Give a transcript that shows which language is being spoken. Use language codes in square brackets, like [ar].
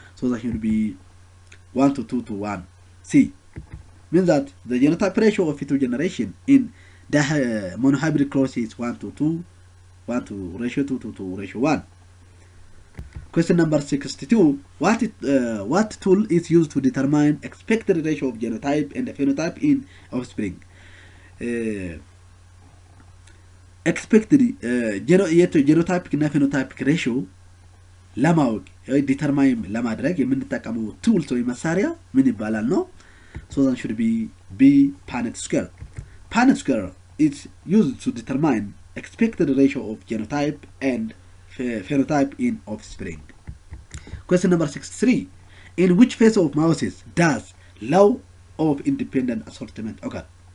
[en] So that should be 1 to 2 to 1. C. Means that the genotype ratio of F2 generation in the monohybrid cross is 1 to 2, 1 to ratio 2 to 2 ratio 1. Question number 62. What tool is used to determine expected ratio of genotype and phenotype in offspring? [am] Expected genotypic እና phenotypic ratio ለማወቅ ዲተርማይን ለማድረግ የምንጠቀመው ቱልስ ወይ መሳሪያ ምን ይባላል ነው? [en] So that should be B, Punnett square. Punnett square is used to determine expected ratio of genotype and phenotype in offspring. Question number 63. In which phase of meiosis does law of independent assortment occur?